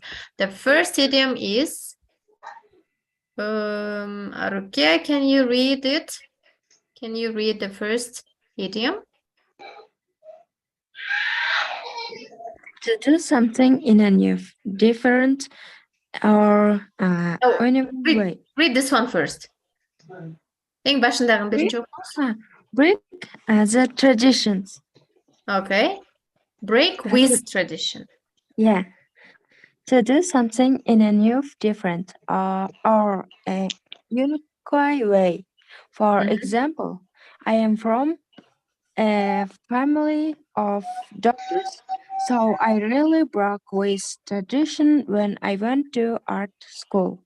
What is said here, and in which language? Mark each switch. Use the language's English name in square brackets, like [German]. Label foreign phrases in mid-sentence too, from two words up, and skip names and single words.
[English] The first idiom is, Arukia, can you read it? Can you read the first idiom? To do something in a new, different, or unusual way. Read this one first. [Kyrgyz] Eң башындагын биринчи окуңуз. [English] Break the traditions. Okay. Break with tradition. Yeah. To do something in a new, different, or a unique way. For example, I am from a family of doctors, so I really broke with tradition when I went to art school.